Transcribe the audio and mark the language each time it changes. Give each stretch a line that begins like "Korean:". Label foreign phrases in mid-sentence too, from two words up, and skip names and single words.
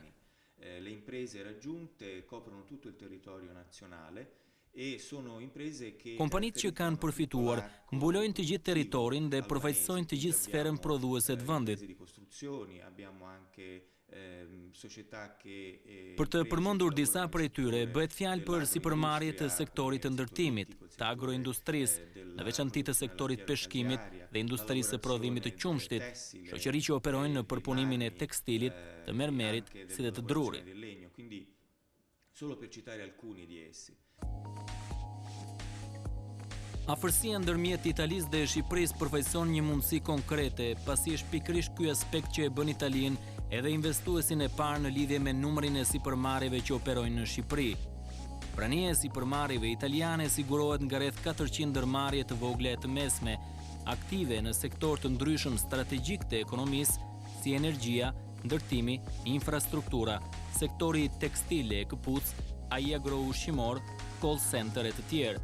Italian: Le imprese raggiunte coprono tutto il territorio nazionale. E sono imprese che
Albanian: Kompanitë që kanë përfituar mbulojnë të gjithë territorin dhe përfaqësojnë të gjithë sferën prodhuese të vendit.
Italian: Abbiamo anche società che
Albanian: Për të përmendur disa prej tyre, bëhet fjalë për sipërmarrje të sektorit të ndërtimit, të agroindustrisë, në veçanti të sektorit peshkimit dhe industrisë së prodhimit të qumshtit, shoqëri që operojnë në përpunimin e tekstilit, të mermerit si dhe të drurit.
Italian: Quindi solo per citare alcuni di essi.
Albanian: Afërsia ndërmjet Italisë dhe Shqipërisë përfaqëson një mundësi konkrete, pasi është pikërisht ky aspekt që e bën Italinë edhe investuesin e parë në lidhje me numrin e sipërmarrjeve që operojnë në Shqipëri. Prania e sipërmarrjeve italiane sigurohet nga rreth 400 ndërmarrje të vogla e të mesme, aktive në sektor të ndryshëm strategjik të ekonomisë, si energjia, ndërtimi, infrastruktura, sektori tekstile e këpucë, ai agro-ushqimor,
English: call center
Albanian: e të tjerë.